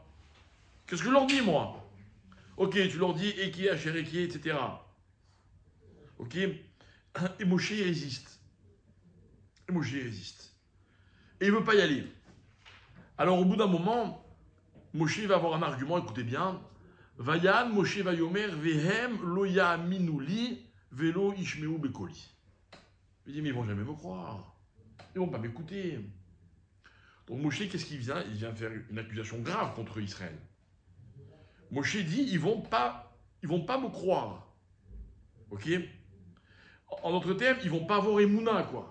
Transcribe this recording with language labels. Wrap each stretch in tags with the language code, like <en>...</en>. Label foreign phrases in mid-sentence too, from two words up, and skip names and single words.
<fr>Qu'est-ce que je leur dis, moi? Ok, tu leur dis</fr> <he>אהיה, אשר, אהיה,</he> <fr>etc. Ok. Et Moshe il résiste. Et Moshe il résiste. Et il ne veut pas y aller. Alors au bout d'un moment, Moshe va avoir un argument, écoutez bien.</fr> <he>ויען משה ויאמר והן לא יאמינו לי ולא ישמעו בקולי.</he> <fr>Il dit mais ils vont jamais me croire. Ils vont pas m'écouter. Donc Moshe, qu'est-ce qu'il vient? Il vient faire une accusation grave contre Israël. Moshe dit ils vont pas me croire. Ok? En d'autres termes, ils vont pas avoir Emouna, quoi.</fr>